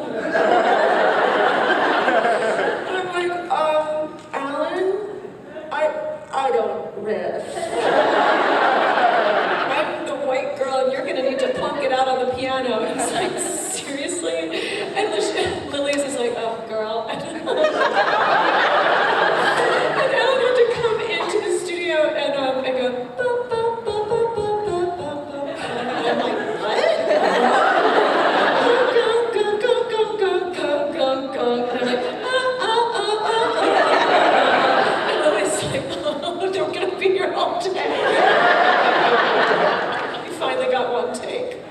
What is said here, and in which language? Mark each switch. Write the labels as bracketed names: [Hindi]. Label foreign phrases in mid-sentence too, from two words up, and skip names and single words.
[English] And I'm like, Alan, I don't riff. I'm the white girl and you're gonna need to plunk it out on the piano. And he's like, seriously? And Lilias is like, oh, girl. And Alan had to come into the studio and go, ba, ba, ba, ba, ba, ba, ba, ba. And I'm like, what? Go, go, go, go, go, go, go, go. And I'm like, And Lilias is like, oh, they're gonna be here all day. We finally got one take.